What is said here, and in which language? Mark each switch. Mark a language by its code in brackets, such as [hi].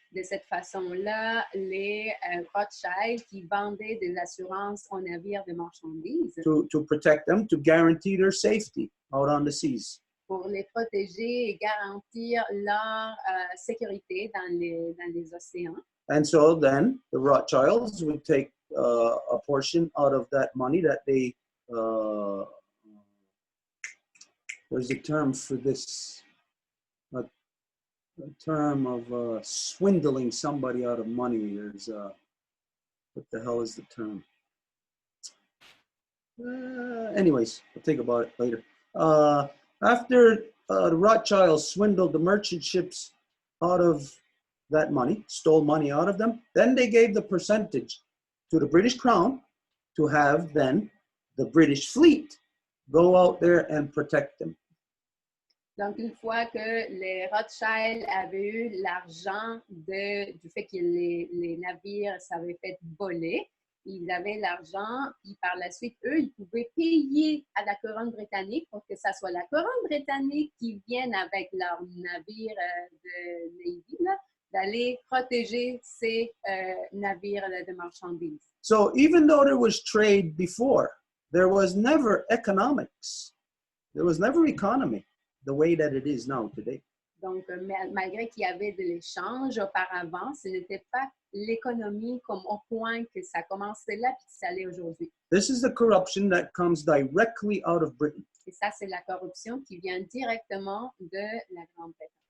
[fr] De cette façon-là, les Rothschild qui vendaient des assurances aux navires de marchandises [en] to protect them, to guarantee their safety out on the seas. [fr] pour les protéger et garantir leur sécurité dans les océans. [en] And so then the Rothschilds would take a portion out of that money that they, there's a term for this, a term of swindling somebody out of money. There's, what the hell is the term? Anyways, we'll think about it later. After the Rothschilds swindled the merchant ships out of that money, stole money out of them, then they gave the percentage to the British Crown to have then the British fleet go out there and protect them. [fr] Donc, une fois que les Rothschild avaient eu l'argent du fait que les navires s'avaient fait voler, ils avaient l'argent, puis par la suite, eux, ils pouvaient payer à la couronne britannique pour que ça soit la couronne britannique qui vienne avec leurs navires de Navy, là, d'aller protéger ces navires de marchandises. [en] So even though there was trade before, there was never economics. There was never economy the way that it is now today. [fr] Donc, malgré qu'il y avait de l'échange auparavant, ce n'était pas l'économie comme au point que ça commençait là puis que ça allait aujourd'hui. [en] This is the corruption that comes directly out of Britain. [fr] Et ça, c'est la corruption qui vient directement de la Grande-Bretagne.